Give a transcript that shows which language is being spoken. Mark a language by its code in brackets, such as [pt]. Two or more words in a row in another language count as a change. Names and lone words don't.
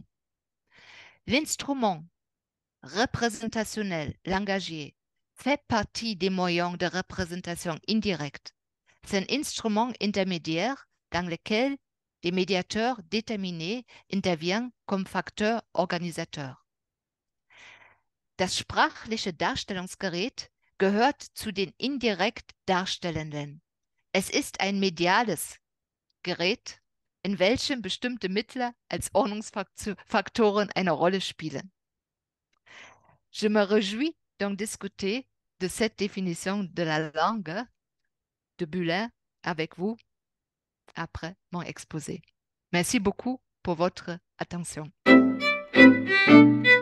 [fr] L'instrument représentationnel langagier fait partie des moyens de représentation indirecte. C'est un instrument intermédiaire dans lequel des médiateurs déterminés interviennent comme facteurs organisateurs. [de] Das sprachliche Darstellungsgerät gehört zu den indirekt Darstellenden. Es ist ein mediales Gerät, in welchem bestimmte Mittel als Ordnungsfaktoren eine Rolle spielen. [fr] Je me réjouis d'en discuter de cette définition de la langue de Bühler avec vous après mon exposé. Merci beaucoup pour votre attention.